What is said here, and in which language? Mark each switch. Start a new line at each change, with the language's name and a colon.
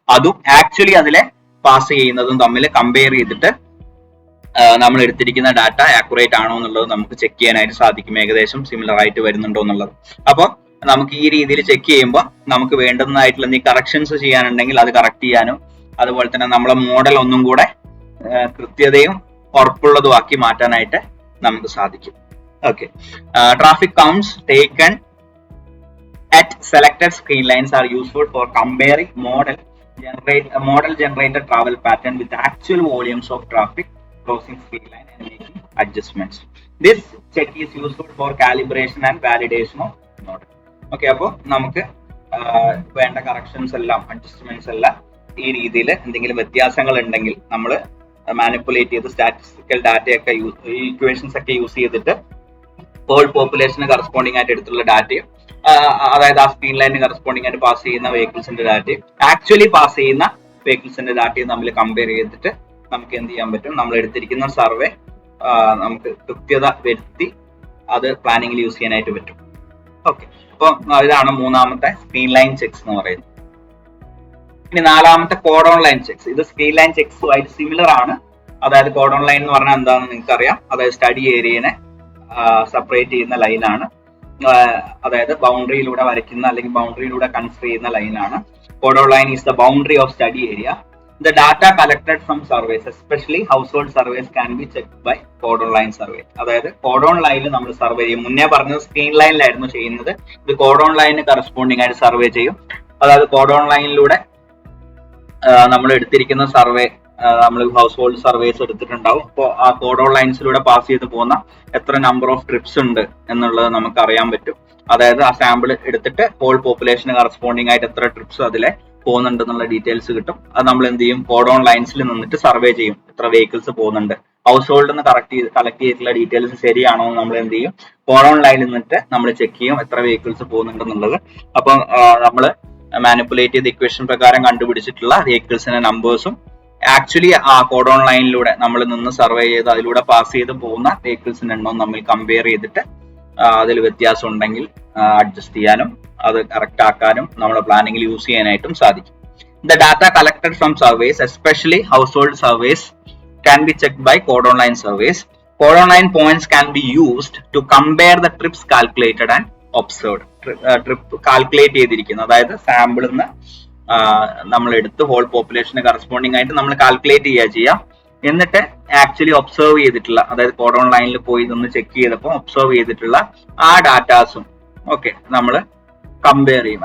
Malayalam: അതും ആക്ച്വലി അതിലെ പാസ് ചെയ്യുന്നതും തമ്മിൽ കമ്പയർ ചെയ്തിട്ട് നമ്മൾ എടുത്തിരിക്കുന്ന ഡാറ്റ ആക്യുറേറ്റ് ആണോ എന്നുള്ളത് നമുക്ക് ചെക്ക് ചെയ്യാനായിട്ട് സാധിക്കും, ഏകദേശം സിമിലർ ആയിട്ട് വരുന്നുണ്ടോ എന്നുള്ളത്. അപ്പോൾ നമുക്ക് ഈ രീതിയിൽ ചെക്ക് ചെയ്യുമ്പോൾ നമുക്ക് വേണ്ടുന്നതായിട്ടുള്ള എന്തെങ്കിലും കറക്ഷൻസ് ചെയ്യാനുണ്ടെങ്കിൽ അത് കറക്റ്റ് ചെയ്യാനും അതുപോലെ തന്നെ നമ്മളെ മോഡൽ ഒന്നും കൂടെ കൃത്യതയും ഉറപ്പുള്ളതുമാക്കി മാറ്റാനായിട്ട് നമുക്ക് സാധിക്കും.
English: Okay, traffic counts taken at selected screen lines are useful for comparing model generated travel pattern with actual volumes of traffic crossing screen line and making adjustments. This check is useful for calibration and validation of model.
Malayalam: Okay, അപ്പോൾ നമുക്ക് വേണ്ട corrections എല്ലാം adjustments എല്ലാം ഈ രീതിയിൽ എന്തെങ്കിലും വ്യത്യാസങ്ങൾ ഉണ്ടെങ്കിൽ നമ്മൾ മാനിപ്പുലേറ്റ് ചെയ്ത് സ്റ്റാറ്റിസ്റ്റിക്കൽ ഡാറ്റയൊക്കെ ഇക്വേഷൻസ് ഒക്കെ യൂസ് ചെയ്തിട്ട് ഹോൾ പോപ്പുലേഷന് കറസ്പോണ്ടിങ് ആയിട്ട് എടുത്തുള്ള ഡാറ്റയും അതായത് ആ സ്ക്രീൻ ലൈനിന് കറസ്പോണ്ടിങ് ആയിട്ട് പാസ് ചെയ്യുന്ന വെഹിക്കിൾസിന്റെ ഡാറ്റയും ആക്ച്വലി പാസ് ചെയ്യുന്ന വെഹിക്കിൾസിന്റെ ഡാറ്റയും തമ്മിൽ കമ്പയർ ചെയ്തിട്ട് നമുക്ക് എന്ത് ചെയ്യാൻ പറ്റും, നമ്മൾ എടുത്തിരിക്കുന്ന സർവേ നമുക്ക് കൃത്യത വരുത്തി അത് പ്ലാനിങ്ങിൽ യൂസ് ചെയ്യാനായിട്ട് പറ്റും. ഓക്കെ, അപ്പൊ ഇതാണ് മൂന്നാമത്തെ സ്ക്രീൻ ലൈൻ ചെക്സ് എന്ന് പറയുന്നത്. ഇനി നാലാമത്തെ കോഡോൺ ലൈൻ ചെക്സ്. ഇത് സ്ക്രീൻ ലൈൻ ചെക്സുമായിട്ട് സിമിലർ ആണ്. അതായത് കോഡോൺ ലൈൻ എന്ന് പറഞ്ഞാൽ എന്താണെന്ന് നിങ്ങൾക്ക് അറിയാം. അതായത് സ്റ്റഡി ഏരിയനെ സെപ്പറേറ്റ് ചെയ്യുന്ന ലൈനാണ്. അതായത് ബൗണ്ടറിയിലൂടെ വരയ്ക്കുന്ന അല്ലെങ്കിൽ ബൗണ്ടറിയിലൂടെ കൺസിഡർ ചെയ്യുന്ന ലൈനാണ്.
English: Cordon line is the boundary of study area. The data collected from surveys, especially household surveys, can be checked by cordon line survey.
Malayalam: അതായത് കോഡോൺ ലൈനിൽ നമ്മൾ സർവേ ചെയ്യും. മുന്നേ പറഞ്ഞത് സ്ക്രീൻ ലൈനിലായിരുന്നു ചെയ്യുന്നത്. ഇത് കോഡോൺ ലൈനിന് കറസ്പോണ്ടിങ് ആയിട്ട് സർവേ ചെയ്യും. അതായത് കോഡോൺ ലൈനിലൂടെ നമ്മൾ എടുത്തിരിക്കുന്ന സർവേ, നമ്മൾ ഹൗസ് ഹോൾഡ് സർവേസ് എടുത്തിട്ടുണ്ടാവും. അപ്പോൾ ആ കോഡോൺ ലൈൻസിലൂടെ പാസ് ചെയ്ത് പോകുന്ന എത്ര നമ്പർ ഓഫ് ട്രിപ്സ് ഉണ്ട് എന്നുള്ളത് നമുക്ക് അറിയാൻ പറ്റും. അതായത് ആ സാമ്പിൾ എടുത്തിട്ട് ഹോൾ പോപ്പുലേഷന് കറസ്പോണ്ടിങ് ആയിട്ട് എത്ര ട്രിപ്സ് അതിലെ പോകുന്നുണ്ട് എന്നുള്ള ഡീറ്റെയിൽസ് കിട്ടും. അത് നമ്മൾ എന്ത് ചെയ്യും, കോഡോൺ ലൈൻസിൽ നിന്നിട്ട് സർവേ ചെയ്യും, എത്ര വെഹിക്കിൾസ് പോകുന്നുണ്ട്. ഹൗസ് ഹോൾഡിൽ നിന്ന് കളക്ട് ചെയ്തിട്ടുള്ള ഡീറ്റെയിൽസ് ശരിയാണോ എന്ന് നമ്മൾ എന്ത് ചെയ്യും, കോഡോൺ ലൈനിൽ നിന്നിട്ട് നമ്മൾ ചെക്ക് ചെയ്യും എത്ര വെഹിക്കിൾസ് പോകുന്നുണ്ടെന്നുള്ളത്. അപ്പം നമ്മൾ മാനിപ്പുലേറ്റ് ചെയ്ത ഇക്വേഷൻ പ്രകാരം കണ്ടുപിടിച്ചിട്ടുള്ള വെഹിക്കിൾസിന്റെ നമ്പേഴ്സും ആക്ച്വലി ആ കോഡോൺ ലൈനിലൂടെ നമ്മൾ നിന്ന് സർവേ ചെയ്ത് അതിലൂടെ പാസ് ചെയ്ത് പോകുന്ന വെഹിക്കിൾസിന്റെ എണ്ണവും തമ്മിൽ കമ്പയർ ചെയ്തിട്ട് അതിൽ വ്യത്യാസം ഉണ്ടെങ്കിൽ അഡ്ജസ്റ്റ് ചെയ്യാനും അത് കറക്റ്റ് ആക്കാനും നമ്മുടെ പ്ലാനിങ്ങിൽ യൂസ് ചെയ്യാനായിട്ടും സാധിക്കും.
English: The data collected from surveys, especially household surveys, can be checked by cordon line surveys. Cordon line points can be used to compare the trips calculated and observed.
Malayalam: Trip calculate ചെയ്തിരിക്കുന്നു, അതായത് സാമ്പിളിൽ നിന്ന് നമ്മൾ എടുത്ത് whole population corresponding ആയിട്ട് നമ്മൾ calculate ചെയ്യാം. എന്നിട്ട് ആക്ച്വലി ഒബ്സർവ് ചെയ്തിട്ടുള്ള, അതായത് കോഡോൺ ലൈനിൽ പോയി ഇതൊന്ന് ചെക്ക് ചെയ്തപ്പോൾ ഒബ്സർവ് ചെയ്തിട്ടുള്ള ആ ഡാറ്റാസും ഓക്കെ നമ്മൾ കമ്പയർ ചെയ്യും.